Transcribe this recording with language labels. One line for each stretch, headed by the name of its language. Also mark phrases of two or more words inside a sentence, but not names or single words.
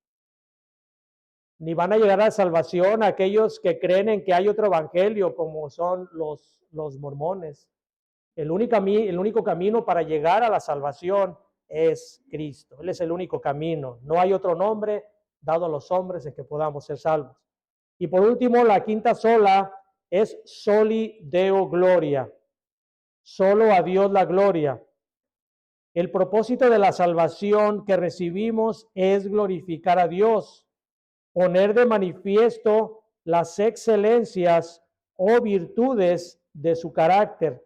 Spanish: Ni van a llegar a la salvación aquellos que creen en que hay otro evangelio, como son los mormones. El único camino para llegar a la salvación es Cristo. Él es el único camino. No hay otro nombre dado a los hombres en que podamos ser salvos. Y por último, la quinta sola es
Latin: soli Deo gloria.
Spanish: Solo a Dios la gloria. El propósito de la salvación que recibimos es glorificar a Dios, poner de manifiesto las excelencias o virtudes de su carácter.